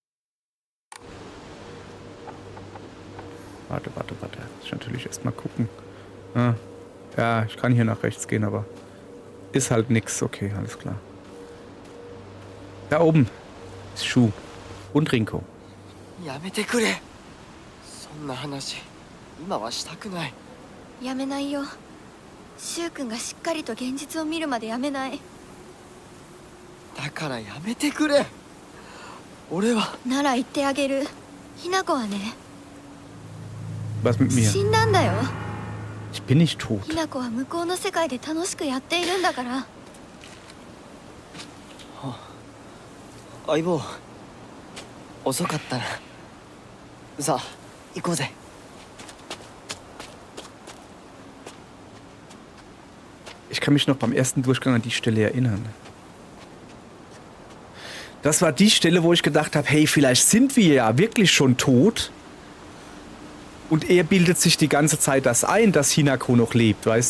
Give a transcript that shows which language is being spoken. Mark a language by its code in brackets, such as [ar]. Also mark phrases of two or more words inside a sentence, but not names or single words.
[de] Warte. Muss ich natürlich erstmal gucken. Ah. Ja, ich kann hier nach rechts gehen, aber ist halt nix. Okay, alles klar. Da oben ist Shu und Rinko. [ja] やめてくれ。そんな話今はしたくない。やめないよ。シュウ君がしっかりと現実を見るまでやめない。だからやめてくれ。俺は。なら言ってあげる。ひな子はね。 [de] Was mit mir? [ja] 死んだんだよ。 [de] Ich bin nicht tot. [ja] ひな子は向こうの世界で楽しくやっているんだから。相棒。遅かったな。さあ、行こうぜ。 [de] Ich kann mich noch beim ersten Durchgang an die Stelle erinnern. Das war die Stelle, wo ich gedacht habe, hey, vielleicht sind wir ja wirklich schon tot. Und er bildet sich die ganze Zeit das ein, dass Hinako noch lebt, weißt du?